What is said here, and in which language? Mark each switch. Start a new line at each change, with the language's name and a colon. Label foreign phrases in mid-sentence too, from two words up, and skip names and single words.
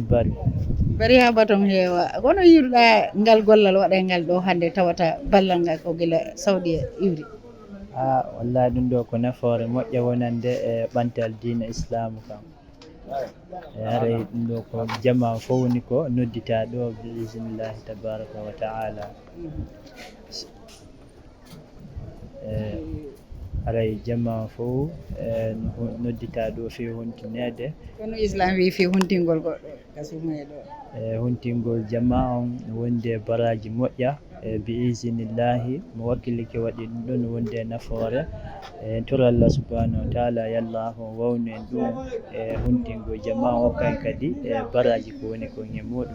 Fula: bari ha baton heewa kono yiɗuɗa ngal gollal waɗa ngal ɗo hande tawata ballal ngal ko guila Saudi iwri. Wallahi ɗum ɗo ko nafoore moƴƴa wonande e ɓantal diina islamu kam. Haray ɗum ɗo ko jama fof woni ko noddita ɗo
Arabic: بإذن الله تبارك وتعالى.
Fula: Haray jama fof noddita ɗo fi huntinede kono islam wi fi huntingol goɗɗo kasume ɗo huntingol jama on wonde baraji moƴƴa
Arabic: بإذن الله
Fula: mo wakkilike waɗi ɗum ɗon wonde nafoore tora
Arabic: الله سبحانه وتعالى
Fula: yallah o wawnu en ɗum huntingo jama o kay kadi baraji ko woni ko e muɗum